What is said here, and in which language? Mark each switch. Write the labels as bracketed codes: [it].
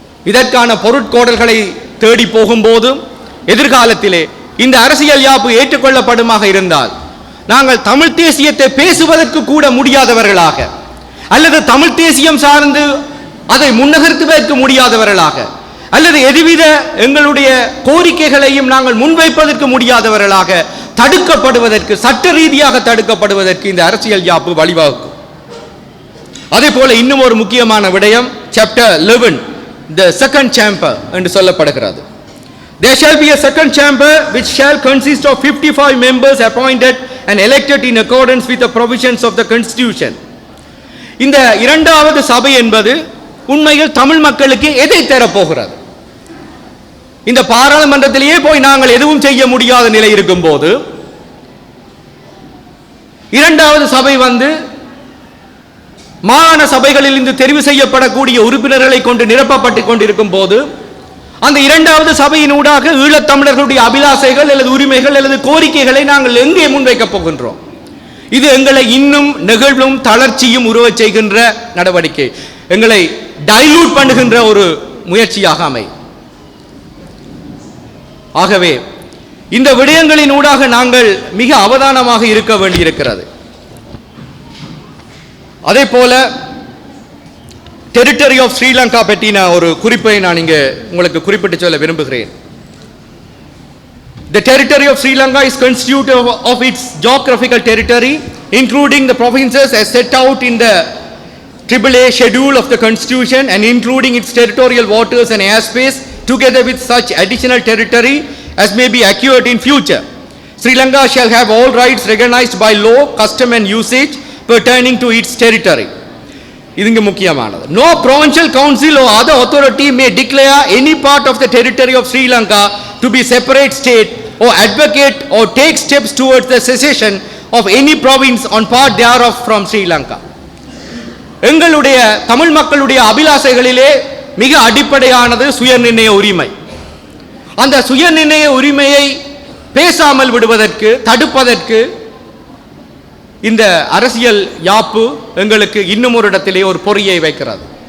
[ta] இதற்கான பொருட்கோடல்களை தேடி போகும்போது எதிர்காலத்திலே இந்த அரசியல் யாப்பு ஏற்றுக்கொள்ளப்படுமாக இருந்தால் நாங்கள் தமிழ் தேசியத்தை பேசுவதற்கு கூட முடியாதவர்களாக, அல்லது தமிழ் தேசியம் சார்ந்து அதை முன்னகர்த்துவதற்கு முடியாதவர்களாக, அல்லது எதுவித எங்களுடைய கோரிக்கைகளையும் நாங்கள் முன்வைப்பதற்கு முடியாதவர்களாக தடுக்கப்படுவதற்கு, சட்ட ரீதியாக தடுக்கப்படுவதற்கு இந்த அரசியல் யாப்பு வழிவகுக்கும். அதே போல இன்னும் ஒரு முக்கியமான விடயம் [en] Chapter 11, the second chamber [ta] என்று சொல்லப்படுகிறது. [en] There shall be a second chamber which shall consist of 55 members appointed and elected in accordance with the provisions of the constitution. [ta] இந்த இரண்டாவது சபை என்பது உண்மையில் தமிழ் மக்களுக்கு எதை தரப்போகிறது? இந்த பாராளுமன்றத்திலேயே போய் நாங்கள் எதுவும் செய்ய முடியாத நிலை இருக்கும் போது இரண்டாவது சபை மாகாண சபைகளில் இருந்து தெரிவு செய்யப்படக்கூடிய உறுப்பினர்களை கொண்டு நிரப்பப்பட்டுக் கொண்டிருக்கும் போது அந்த இரண்டாவது சபையினூடாக ஈழத்தமிழர்களுடைய அபிலாசைகள் அல்லது உரிமைகள் அல்லது கோரிக்கைகளை நாங்கள் எங்கே முன்வைக்கப் போகின்றோம்? இது எங்களை இன்னும் நெகிழ்வும் தளர்ச்சியும் உருவச் செய்கின்ற நடவடிக்கை, எங்களை டைலூட் பண்ணுகின்ற ஒரு முயற்சியாக அமையும். ஆகவே இந்த விடயங்களின் ஊடாக நாங்கள் மிக அவதானமாக இருக்க வேண்டியிருக்கிறது. அதே போல டெரிட்டரி ஆஃப் ஸ்ரீலங்கா பற்றின ஒரு குறிப்பை நான் இங்கே உங்களுக்கு குறிப்பிட்டு சொல்ல விரும்புகிறேன். [en] The territory of Sri Lanka is constituted of its geographical territory, including the provinces as set out in the AAA schedule of the Constitution and including its territorial waters and airspace, together with such additional territory as may be acquired in future. Sri Lanka shall have all rights recognized by law, custom and usage pertaining to its territory. [ta] இதுங்க முக்கியமானது. [en] No provincial council or other authority may declare any part of the territory of Sri Lanka to be separate state or advocate or take steps towards the secession of any province on part thereof from Sri Lanka. [ta] எங்களுடைய தமிழ் மக்களுடைய அபிலாசைகளிலே மிக அடிப்படையானது சுயநிர்ணய உரிமை. அந்த சுயநிர்ணய உரிமையை பேசாமல் விடுவதற்கு, தடுப்பதற்கு இந்த அரசியல் யாப்பு எங்களுக்கு இன்னும் ஒரு இடத்திலே ஒரு பொறியை வைக்கிறது.